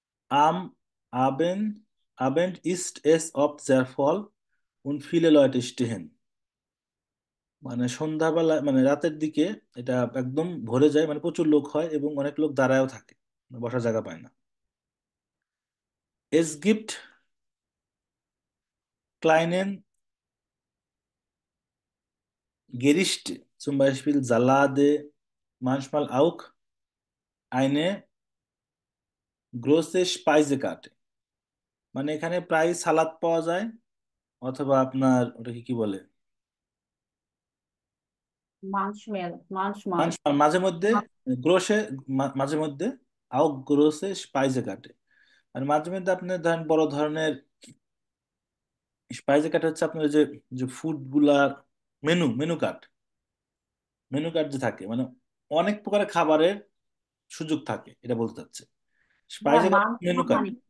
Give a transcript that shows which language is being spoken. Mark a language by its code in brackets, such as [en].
[de] Am Abend ist es oft sehr voll und viele Leute stehen, [bn] মানে সন্ধ্যাবেলা মানে রাতের দিকে এটা একদম ভরে যায়, মানে প্রচুর লোক হয় এবং অনেক লোক দাঁড়ায়ও থাকে, বসার জায়গা পায় না। [de] Es gibt kleinen Gerichte, zum Beispiel Salate, manchmal auch eine große Speisekarte, [bn] মানে এখানে প্রায় সালাদ পাওয়া যায় অথবা আপনার ওটাকে কি বলে, [de] মাঞ্চমেল, মাঞ্চমাল। [bn] মাঝে মধ্যে গ্রোসে, মাঝে মধ্যে [de] auch große Speisekarte। [bn] মানে মাঝে মধ্যে আপনি ধরেন বড় ধরনের স্পাইসে কার্ড হচ্ছে আপনার যে যে ফুড গুলার মেনু কার্ড, মেনু কার্ড যে থাকে মানে অনেক প্রকারের খাবারের সুযোগ থাকে, এটা বলতে চাচ্ছে। ভাইয়া স্পাইসে কার্ড মাংস মেনু কার্ড